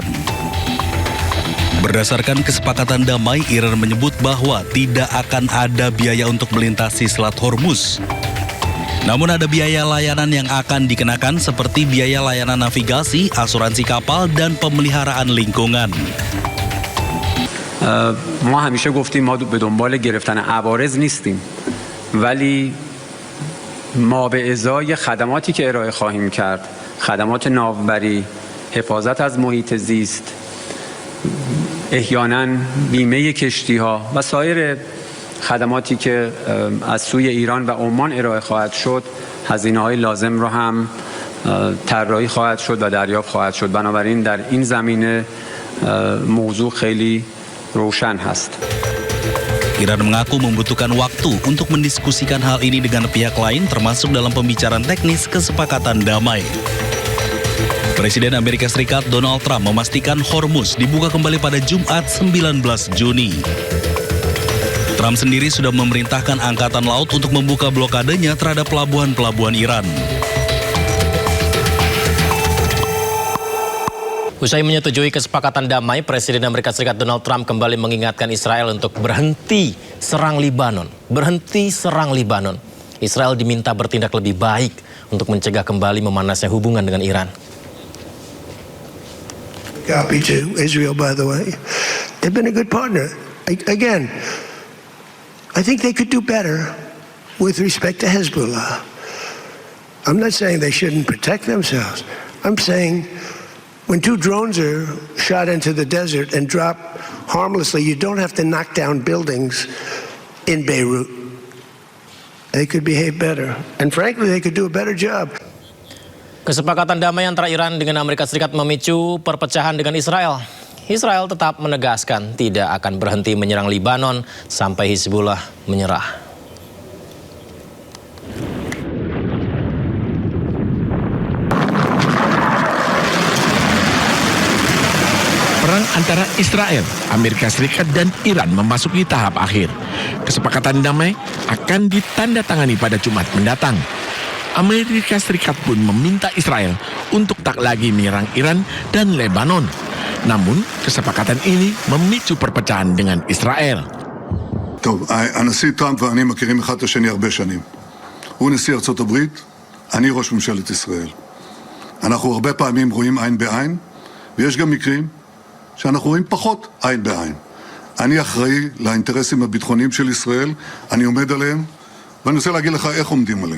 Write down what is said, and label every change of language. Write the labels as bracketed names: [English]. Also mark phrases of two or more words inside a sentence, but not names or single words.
[Indonesian] Berdasarkan kesepakatan damai, Iran menyebut bahwa tidak akan ada biaya untuk melintasi Selat Hormuz. Namun ada biaya layanan yang akan dikenakan seperti biaya layanan navigasi, asuransi kapal, dan pemeliharaan lingkungan. [Persian] ما همیشه گفتیم ما به دنبال گرفتن عوارض نیستیم، ولی ما به ازای خدماتی که ارائه خواهیم کرد، خدمات ناوبری، حفاظت از محیط زیست، احیانا بیمه کشتی‌ها و سایر خدماتی که از سوی ایران و عمان ارائه خواهد شد، هزینه‌های لازم را هم طراحی خواهد شد و دریافت خواهد شد. بنابراین در این زمینه موضوع خیلی روشن هست. [Indonesian] Iran mengaku membutuhkan waktu untuk mendiskusikan hal ini dengan pihak lain, termasuk dalam pembicaraan teknis kesepakatan damai. Presiden Amerika Serikat Donald Trump memastikan Hormuz dibuka kembali pada Jumat 19 Juni. Trump sendiri sudah memerintahkan Angkatan Laut untuk membuka blokadenya terhadap pelabuhan-pelabuhan Iran. Usai menyetujui kesepakatan damai, Presiden Amerika Serikat Donald Trump kembali mengingatkan Israel untuk berhenti serang Libanon. Berhenti serang Libanon. Israel diminta bertindak lebih baik untuk mencegah kembali memanasnya hubungan dengan Iran. [English] Copy to Israel, by the way. They've been a good partner. Again, I think they could do better with respect to Hezbollah. I'm not saying they shouldn't protect themselves. I'm saying when two drones are shot into the desert and drop harmlessly, you don't have to knock down buildings in Beirut. They could behave better. And frankly, they could do a better job. [Indonesian] Kesepakatan damai antara Iran dengan Amerika Serikat memicu perpecahan dengan Israel. Israel tetap menegaskan tidak akan berhenti menyerang Libanon sampai Hizbullah menyerah. Perang antara Israel, Amerika Serikat, dan Iran memasuki tahap akhir. Kesepakatan damai akan ditandatangani pada Jumat mendatang. Amerika Serikat pun meminta Israel untuk tak lagi menyerang Iran dan Lebanon. Namun, kesepakatan ini memicu perpecahan dengan Israel. [Hebrew] טוב, הנשיא טראמפ ואני מכירים אחד את השני הרבה שנים. הוא נשיא ארצות הברית, אני ראש ממשלת ישראל. אנחנו הרבה פעמים רואים עין בעין, ויש גם מקרים שאנחנו רואים פחות עין בעין. אני אחראי לאינטרסים הביטחוניים של ישראל, אני עומד עליהם, ואני רוצה להגיד לך איך עומדים עליהם.